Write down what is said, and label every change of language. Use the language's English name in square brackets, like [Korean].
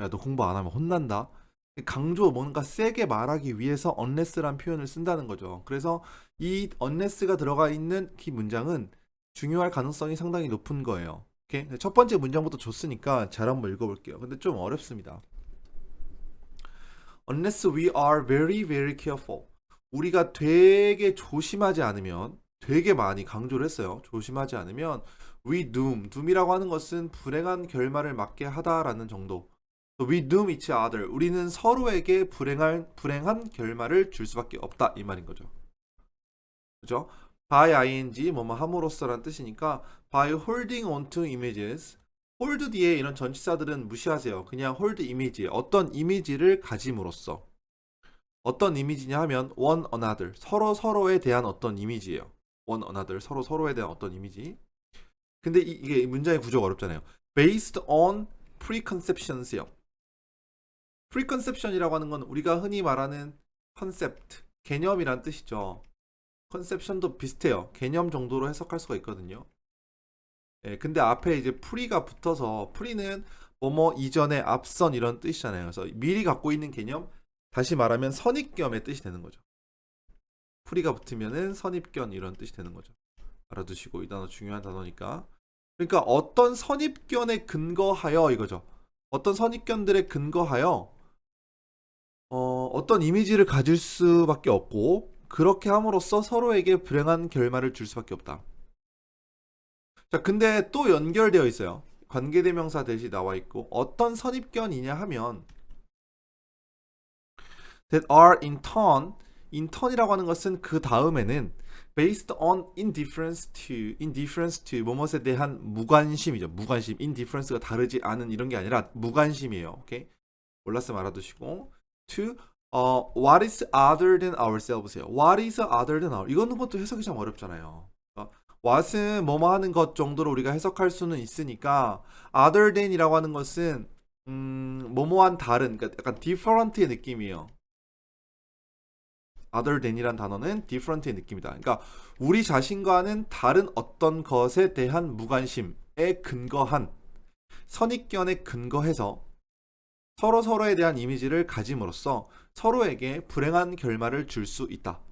[Korean] 야, 너 공부 안 하면 혼난다. 강조 뭔가 세게 말하기 위해서 unless란 표현을 쓴다는 거죠. 그래서 이 unless가 들어가 있는 이 문장은 중요할 가능성이 상당히 높은 거예요. 오케이? 첫 번째 문장부터 줬으니까 잘 한번 읽어볼게요. 근데 좀 어렵습니다. [English] Unless we are very, very careful. [Korean] 우리가 되게 조심하지 않으면, 되게 많이 강조를 했어요. 조심하지 않으면, [English] we doom [Korean] 이라고 하는 것은 불행한 결말을 맞게 하다라는 정도. [English] We doom each other. [Korean] 우리는 서로에게 불행한 결말을 줄 수밖에 없다. 이 말인 거죠. 그죠? [English] by ing, [Korean] 뭐뭐 함으로써라는 뜻이니까, [English] by holding on to images. [Korean] hold 뒤에 이런 전치사들은 무시하세요. 그냥 hold 이미지, 어떤 이미지를 가짐으로써. 어떤 이미지냐 하면 [English] one another, [Korean] 서로 서로에 대한 어떤 이미지예요. [English] one another, [Korean] 서로 서로에 대한 어떤 이미지. 근데 이게 문장의 구조가 어렵잖아요. [English] based on preconceptions요. [Korean] preconception이라고 하는 건 우리가 흔히 말하는 concept, 개념이란 뜻이죠. conception도 비슷해요. 개념 정도로 해석할 수가 있거든요. 예, 근데 앞에 이제 pre가 붙어서 pre는 뭐뭐 이전에 앞선 이런 뜻이잖아요. 그래서 미리 갖고 있는 개념, 다시 말하면 선입견의 뜻이 되는 거죠. 프리가 붙으면은 선입견 이런 뜻이 되는 거죠. 알아두시고 이 단어 중요한 단어니까. 그러니까 어떤 선입견에 근거하여 이거죠. 어떤 선입견들에 근거하여 어떤 이미지를 가질 수밖에 없고 그렇게 함으로써 서로에게 불행한 결말을 줄 수밖에 없다. 자, 근데 또 연결되어 있어요. 관계대명사 대시 나와 있고 어떤 선입견이냐 하면 [English] that are in turn [Korean] 이라고 하는 것은 그 다음에는 [English] based on indifference to [Korean] 뭐뭇에 대한 무관심이죠. 무관심, indifference가 다르지 않은 이런 게 아니라 무관심이에요. 오케이? 몰랐으면 알아두시고 [English] to what is other than ourselves [Korean] 예요. [English] What is other than our? [Korean] 이거는 것도 해석이 참 어렵잖아요. what은 뭐뭐 하는 것 정도로 우리가 해석할 수는 있으니까 other than이라고 하는 것은 뭐뭐한 다른, 그러니까 약간 different의 느낌이에요. other than이란 단어는 different의 느낌이다. 그러니까 우리 자신과는 다른 어떤 것에 대한 무관심에 근거한 선입견에 근거해서 서로 서로에 대한 이미지를 가짐으로써 서로에게 불행한 결말을 줄 수 있다.